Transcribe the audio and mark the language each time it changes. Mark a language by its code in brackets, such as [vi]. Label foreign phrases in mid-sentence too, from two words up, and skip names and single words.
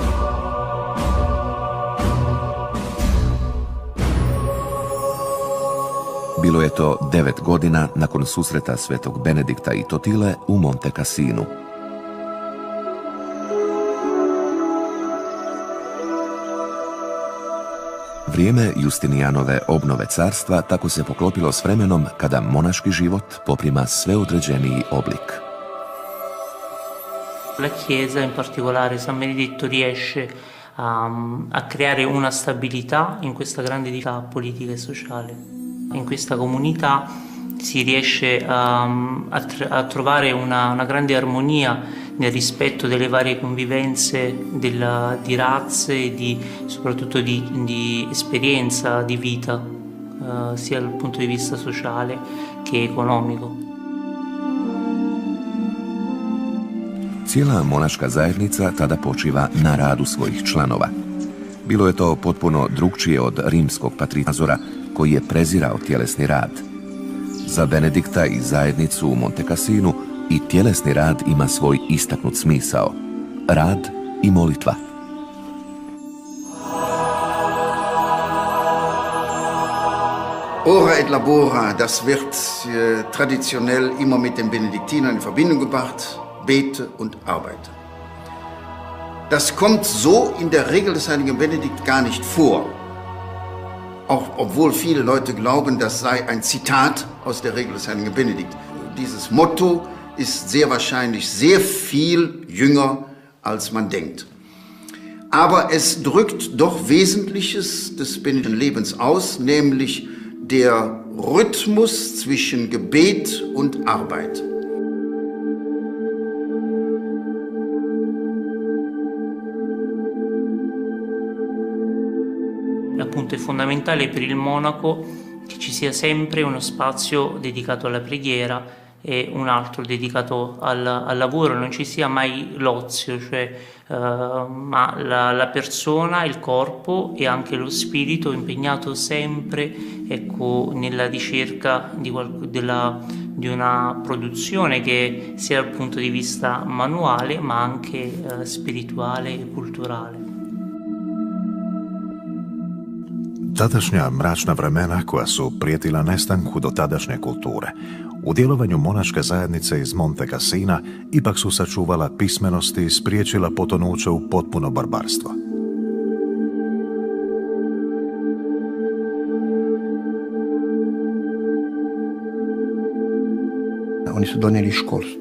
[hr] Bilo je to 9 godina nakon susreta svetog Benedikta i Totile u Monte Cassinu. Vrijeme Justinijanove obnove carstva tako se poklopilo s vremenom kada monaški život poprima sve određeniji oblik. [it] La Chiesa, in particolare San Benedetto, riesce a creare una stabilità in questa grande diversità politica e sociale. In questa comunità si riesce a trovare una grande armonia nel rispetto delle varie convivenze di razze e soprattutto di esperienza di vita, sia dal punto di vista sociale che economico. [hr] Cijela monaška zajednica tada počiva na radu svojih članova. Bilo je to potpuno drukčije od rimskog patrizora, koji je prezirao tjelesni rad. Za Benedikta i zajednicu u Monte Cassinu i tjelesni rad ima svoj istaknut smisao. Rad i molitva. [la] Ora et labora, [de] das wird traditionell immer mit den Benediktinern in Verbindung gebracht. Bete und arbeite. Das kommt so in der Regel des heiligen Benedikt gar nicht vor. Auch obwohl viele Leute glauben, das sei ein Zitat aus der Regel des heiligen Benedikt. Dieses Motto ist sehr wahrscheinlich sehr viel jünger, als man denkt. Aber es drückt doch Wesentliches des benediktischen Lebens aus, nämlich der Rhythmus zwischen Gebet und Arbeit. [it] Appunto è fondamentale per il monaco che ci sia sempre uno spazio dedicato alla preghiera e un altro dedicato al lavoro, non ci sia mai l'ozio, ma la persona, il corpo e anche lo spirito impegnato sempre, ecco, nella ricerca di una produzione che sia dal punto di vista manuale ma anche spirituale e culturale. [hr] Tadašnja mračna vremena koja su prijetila nestanku dotadašnje kulture, u djelovanju monaške zajednice iz Monte Cassina ipak su sačuvala pismenosti i spriječila potonuće u potpuno barbarstvo. Oni su donijeli školstvo.